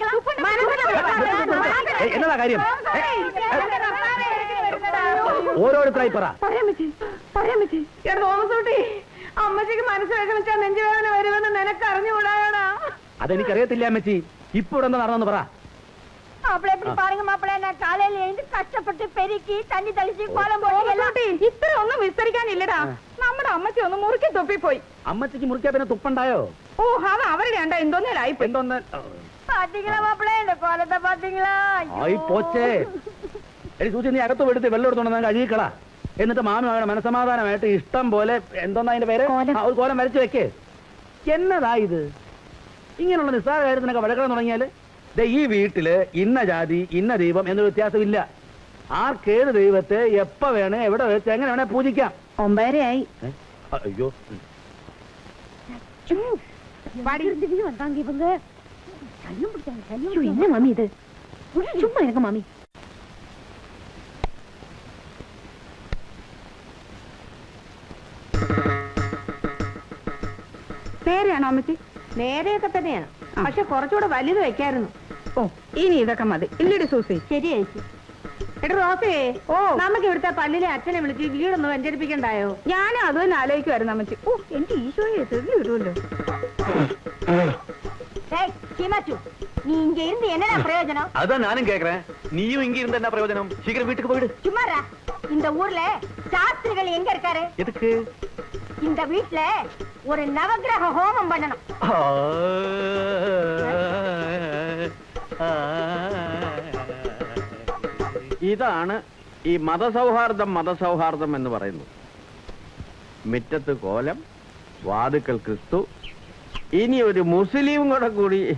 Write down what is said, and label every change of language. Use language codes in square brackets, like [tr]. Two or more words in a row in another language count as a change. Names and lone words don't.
[ml] എന്നതാ കാര്യം? ഓരോരുത്തരായി പറ. തോമസൂട്ടി, അമ്മച്ചിക്ക് മനസ്സിലാക്കി വെച്ചാൽ നെഞ്ചുവേദന വരുമെന്ന് നിനക്ക് അറിഞ്ഞുകൂടാടാ. അതെനിക്കറിയത്തില്ല അമ്മച്ചി. ഇപ്പൊ എന്താ നടന്നു പറ. [ta] மாப்பிள்ளை எப்படி பாருங்க மாப்பிள்ளை, நான் காலையில எழுந்து கஷ்டப்பட்டு பெருக்கி தண்ணி தெளிச்சு கோலம் போட்டு [ml] ഇത്ര ഒന്നും വിസ്തരിക്കാനില്ലടാ. നമ്മുടെ അമ്മച്ചി ഒന്ന് മുറുക്കി തുപ്പിപ്പോയി. അമ്മച്ചിക്ക് മുറിക്കാ പിന്നെ തുപ്പുണ്ടായോ? ഓ, അത് അവരുടെ ഉണ്ടാ എന്തോന്നേലായി. [ta] பாத்தீங்களா மாப்பிள்ளை, இந்த கோலத்தை பாத்தீங்களா? [ml] ആയി പോച്ചേ. എടി സൂചി, നീ അകത്ത് എടുത്ത് വെള്ളം എടുത്തോണ്ട് കഴുകിക്കളാ. എന്നിട്ട് മാമിയുടെ മനസമാധാനമായിട്ട് ഇഷ്ടം പോലെ എന്തോന്നാ അതിന്റെ പേര്, ഒരു കോലം വരച്ചു വെക്കേ. എന്നതാ ഇത്? ഇങ്ങനെയുള്ള നിസ്സാര കാര്യത്തിനൊക്കെ വഴക്കണം തുടങ്ങിയാല് ഈ വീട്ടില് ഇന്ന ജാതി ഇന്ന ദൈവം എന്നൊരു വ്യത്യാസമില്ല. ആർക്കേത് ദൈവത്തെ എപ്പ വേണേ എവിടെ വെച്ച് എങ്ങനെ വേണേ പൂജിക്കാം. 9:30 ആയി. അയ്യോ, [ta] வந்தாங்க இவங்க. என்ன மாமி இது? சும்மா இருங்க மாமி. [ml] നേരെയാണോ അമ്മച്ചി? നേരെയൊക്കെ തന്നെയാണ്, പക്ഷെ കുറച്ചുകൂടെ വലുത് വെക്കായിരുന്നു. ഓ, ഇനി ഇതൊക്കെ മതി. ഇല്ലടി സൂസി? ശരി ചേച്ചി. എടാ റോസേ, ഓ, നമുക്ക് ഇവിടുത്തെ പള്ളിയിലെ അച്ഛനെ വിളിച്ച് വീടൊന്ന് വെഞ്ചരിപ്പിക്കണ്ടായോ? ഞാനും അത് തന്നെ ആലോചിക്കുമായിരുന്നു അമ്മച്ചി. ഓ, എന്റെ ഈശോയെ തെളി വരുമല്ലോ. [ta] நீ இங்க இருந்து என்னடா பிரயோஜனம்? அதான் நானும் கேக்குறேன். நீயும் இங்க இருந்த என்ன பிரயோஜனம்? சீக்கிரம் வீட்டுக்கு போயிடு. சும்மாரா. இந்த ஊர்ல சாஸ்திரிகள் எங்க இருக்காரு? எதுக்கு? இந்த வீட்ல ஒரு நவக்கிரக ஹோமம் பண்ணணும். [ml] ഇതാണ് ഈ മതസൗഹാർദ്ദം എന്ന് പറയുന്നത്. മുറ്റത്ത് കോലം, വാതുക്കൽ ക്രിസ്തു, ഇനി ഒരു മുസ്ലിം കൂടി.